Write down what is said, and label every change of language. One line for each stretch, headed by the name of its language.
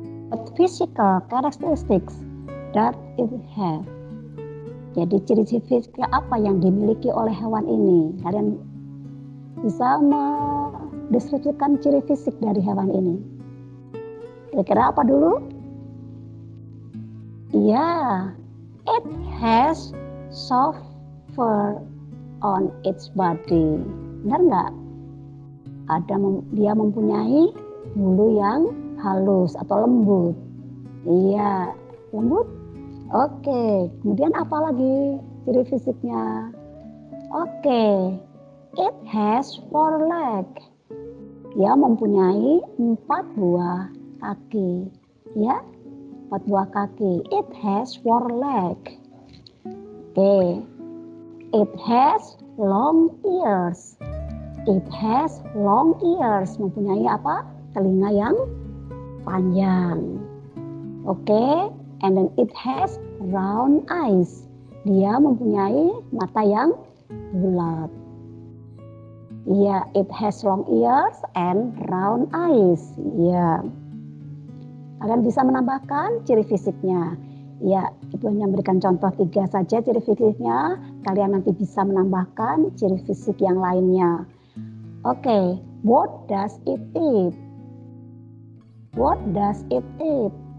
English: What physical characteristics that it have?
Indonesian: Jadi ciri-ciri fisik apa yang dimiliki oleh hewan ini? Kalian bisa mendeskripsikan ciri fisik dari hewan ini. Kira-kira apa dulu?
English: Iya, it has soft fur on its body.
Indonesian: Benar nggak? Dia mempunyai bulu yang halus atau lembut. Iya, lembut. Oke, kemudian apa lagi ciri fisiknya?
English: Oke, it has 4 legs.
Indonesian: Dia mempunyai 4 buah kaki. Ya, 4 buah kaki.
English: It has 4 legs. Oke, it has long ears. It has long ears.
Indonesian: Mempunyai apa? Telinga yang panjang.
English: Oke, and then it has round eyes.
Indonesian: Dia mempunyai mata yang bulat.
English: Iya, it has long ears and round eyes.
Indonesian: Iya. Kalian bisa menambahkan ciri fisiknya. Ya, itu hanya memberikan contoh 3 saja ciri fisiknya. Kalian nanti bisa menambahkan ciri fisik yang lainnya.
English: Oke, what does it eat? What does it eat?